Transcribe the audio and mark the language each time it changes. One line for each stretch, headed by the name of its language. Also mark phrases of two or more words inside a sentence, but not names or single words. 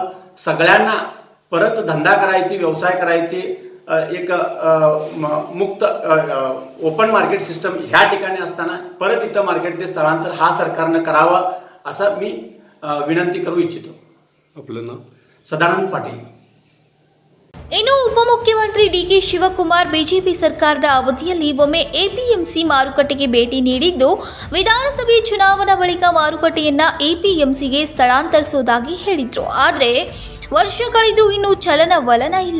Marathi: सगळ्यांना परत धंदा करायची, व्यवसाय करायची, एक मुक्त
English: open market system
Marathi: ह्या ठिकाणी असताना परत इथं मार्केटचे स्थळांतर हा सरकारनं करावा असं मी विनंती करू इच्छितो. आपलं नाव? सदानंद पाटील.
Kannada: ಇನ್ನು ಉಪಮುಖ್ಯಮಂತ್ರಿ ಡಿಕೆ ಶಿವಕುಮಾರ್ ಬಿಜೆಪಿ ಸರ್ಕಾರದ ಅವಧಿಯಲ್ಲಿ ಒಮ್ಮೆ ಎಪಿಎಂಸಿ ಮಾರುಕಟ್ಟೆಗೆ ಭೇಟಿ ನೀಡಿದ್ದು ವಿಧಾನಸಭೆ ಚುನಾವಣಾ ಬಳಿಕ ಮಾರುಕಟ್ಟೆಯನ್ನ ಎಪಿಎಂಸಿಗೆ ಸ್ಥಳಾಂತರಿಸುವುದಾಗಿ ಹೇಳಿದ್ರು. ಆದರೆ ವರ್ಷ ಕಳೆದರೂ ಇನ್ನೂ ಚಲನವಲನ ಇಲ್ಲ.